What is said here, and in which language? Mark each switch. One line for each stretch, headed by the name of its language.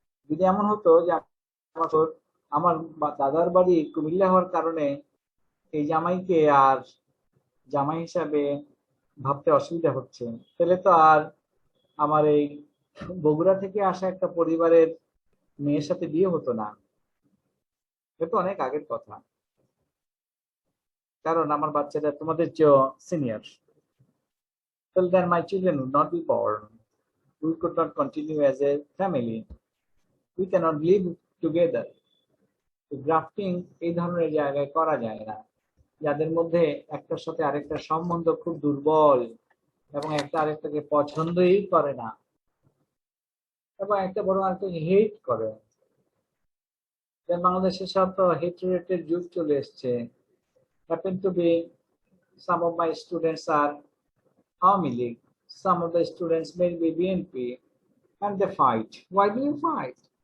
Bangla: যদি এমন হতো যে আমার দাদার বাড়ি কুমিল্লা হওয়ার কারণে এই জামাইকে আর জামাই হিসাবে ভাবতে অসুবিধা হচ্ছে, তাহলে তো আর আমার এই বগুড়া থেকে আসা একটা পরিবারের মেয়ের সাথে বিয়ে হতো না। এটা অনেক আগের কথা, কারণ আমার বাচ্চাটা তোমাদের চেয়েও senior.
English: Till then my children would not be born. We could not continue as a family. We cannot live together.
Bangla: Grafting এই ধরনের জায়গায় করা যায় না, যাদের মধ্যে একটার সাথে আরেকটা সম্বন্ধ খুব দুর্বল এবং একটা আরেকটাকে পছন্দই করে না এবং একটা বড় আরেকটাকে হেট করে। বাংলাদেশে সব তো হেট যুগ চলে এসছে।
English: Happen to be some of my students are Army League, some of the students may be BNP, and they fight. Why do you fight?